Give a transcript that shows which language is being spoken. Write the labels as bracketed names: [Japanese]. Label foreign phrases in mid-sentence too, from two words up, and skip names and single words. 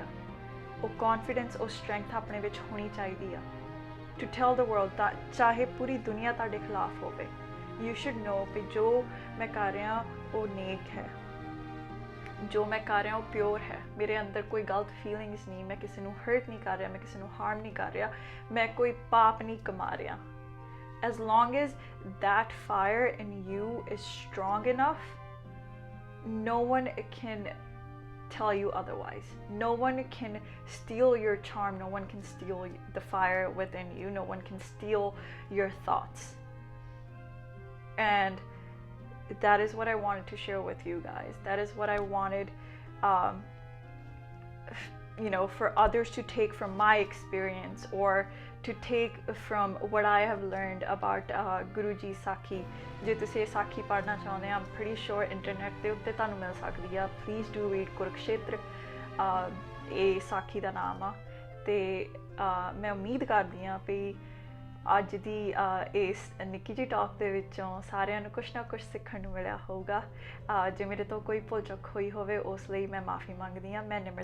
[Punjabi] ਉਹ ਕੌਨਫੀਡੈਂਸ, ਉਹ ਸਟਰੈਂਥ ਆਪਣੇ ਵਿੱਚ ਹੋਣੀ ਚਾਹੀਦੀ ਆ [English] to tell the world that [Punjabi] ਚਾਹੇ ਪੂਰੀ ਦੁਨੀਆ ਤੁਹਾਡੇ ਖਿਲਾਫ ਹੋਵੇ, [English] you should know [Punjabi] ਵੀ ਜੋ ਮੈਂ ਕਰ ਰਿਹਾ ਉਹ ਨੇਕ ਹੈ, ਜੋ ਮੈਂ ਕਰ ਰਿਹਾ ਉਹ ਪਿਓਰ ਹੈ। ਮੇਰੇ ਅੰਦਰ ਕੋਈ ਗਲਤ ਫੀਲਿੰਗਸ ਨਹੀਂ, ਮੈਂ ਕਿਸੇ ਨੂੰ ਹਰਟ ਨਹੀਂ ਕਰ ਰਿਹਾ, ਮੈਂ ਕਿਸੇ ਨੂੰ ਹਾਰਮ ਨਹੀਂ ਕਰ ਰਿਹਾ, ਮੈਂ ਕੋਈ ਪਾਪ ਨਹੀਂ ਕਮਾ ਰਿਹਾ। [English] as long as that fire in you is strong enough, no one can tell you otherwise. No one can steal your charm, no one can steal the fire within you, no one can steal your thoughts. And that is what I wanted to share with you guys. That is what I wanted for others to take from my experience, or to take from what I have learned about Guru Ji Sakhi. [Punjabi] ਜੇ ਤੁਸੀਂ ਇਹ ਸਾਖੀ ਪੜ੍ਹਨਾ ਚਾਹੁੰਦੇ ਆ, [English] I'm pretty sure [Punjabi] ਇੰਟਰਨੈਟ ਦੇ ਉੱਤੇ ਤੁਹਾਨੂੰ ਮਿਲ ਸਕਦੀ ਆ। [English] Please do read [Punjabi] ਕੁਰੂਕਸ਼ੇਤਰ, ਇਹ ਸਾਖੀ ਦਾ ਨਾਮ ਆ। ਤੇ ਮੈਂ ਉਮੀਦ ਕਰਦੀ ਹਾਂ ਵੀ ਅੱਜ ਦੀ ਇਸ ਨਿੱਕੀ ਜਿਹੀ ਟਾਕ ਦੇ ਵਿੱਚੋਂ ਸਾਰਿਆਂ ਨੂੰ ਕੁਛ ਨਾ ਕੁਛ ਸਿੱਖਣ ਨੂੰ ਮਿਲਿਆ ਹੋਊਗਾ। ਜੇ ਮੇਰੇ ਤੋਂ ਕੋਈ ਭੁੱਲ ਚੁੱਕ ਹੋਈ ਹੋਵੇ ਉਸ ਲਈ ਮੈਂ ਮਾਫੀ ਮੰਗਦੀ ਹਾਂ।